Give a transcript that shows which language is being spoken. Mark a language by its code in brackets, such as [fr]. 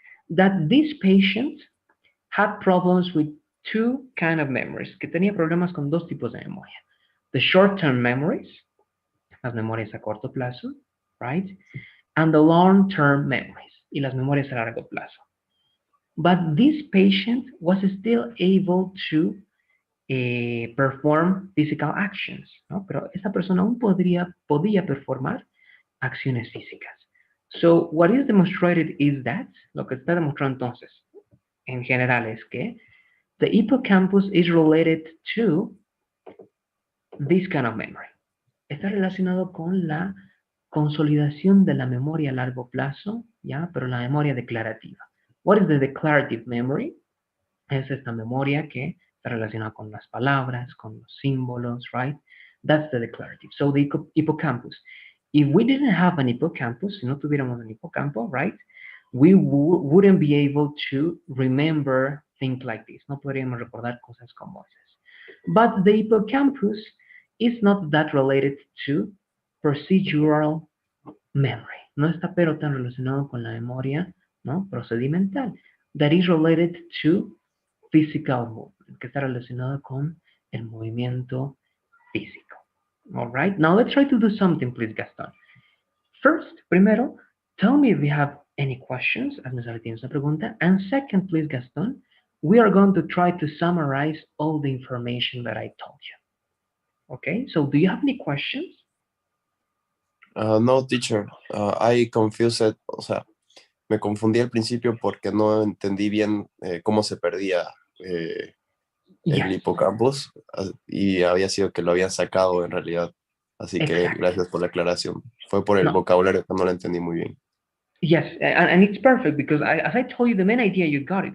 [en] that this patient had problems with two kind of memories, [es] que tenía problemas con dos tipos de memoria. [en] The short-term memories, [es] las memorias a corto plazo, right? [en] And the long-term memories, [es] y las memorias a largo plazo. [en] But this patient was still able to perform physical actions, ¿no? [es] Pero esa persona aún podía performar acciones físicas. [en] So, what is demonstrated is that, [es] lo que está demostrado entonces, en general, es que [en] the hippocampus is related to this kind of memory. [es] Está relacionado con la consolidación de la memoria a largo plazo, ¿ya? Pero la memoria declarativa. [en] What is the declarative memory? [es] Es esta memoria que está relacionada con las palabras, con los símbolos, right? [en] That's the declarative. So the hippocampus. If we didn't have an hippocampus, [es] si no tuviéramos un hipocampo, [en] right? We wouldn't be able to remember things like this. [es] No podríamos recordar cosas como esas. [en] But the hippocampus is not that related to procedural memory. [es] No está pero tan relacionado con la memoria, ¿no? Procedimental. [en] That is related to physical movement, [es] que está relacionado con el movimiento físico. [en] All right, now let's try to do something, please, Gaston. First, primero, tell me if you have any questions, [es] hazme saber si tienes una pregunta. [en] And second, please, Gaston, we are going to try to summarize all the information that I told you. Okay, so do you have any questions? No, teacher. I confused, [es] o sea, me confundí al principio porque no entendí bien cómo se perdía el [en] Yes, [es] hipocampus y había sido que lo habían sacado en realidad. Así que [en] exactly. [es] gracias por la aclaración. Fue por el [en] No, [es] vocabulario que no lo entendí muy bien. [en] yes, and it's perfect because as I told you, the main idea you got it.